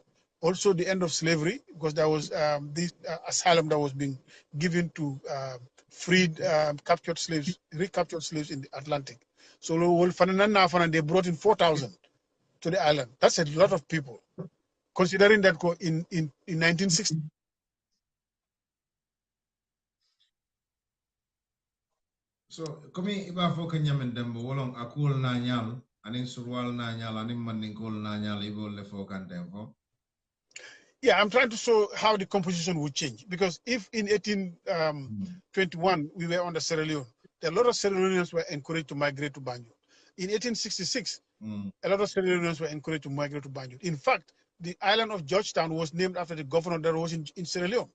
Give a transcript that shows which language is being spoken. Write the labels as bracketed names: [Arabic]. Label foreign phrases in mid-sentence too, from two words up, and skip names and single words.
[English] Also, the end of slavery, because there was this asylum that was being given to freed, recaptured slaves in the Atlantic. So they brought in 4,000 to the island. That's a lot of people, considering that in 1960. So, [Mandingo] kami iba fo kanyamen dembo wolong akul na nyal, aning surwal na nyal, aning maningkol na nyal ibo le fo kantempo. [English] Yeah, I'm trying to show how the composition would change, because if in 1821 we were under Sierra Leone, a lot of Sierra Leoneans were encouraged to migrate to Banjul. In 1866, a lot of Sierra Leoneans were encouraged to migrate to Banjul. In fact, the island of Georgetown was named after the governor that was in Sierra Leone.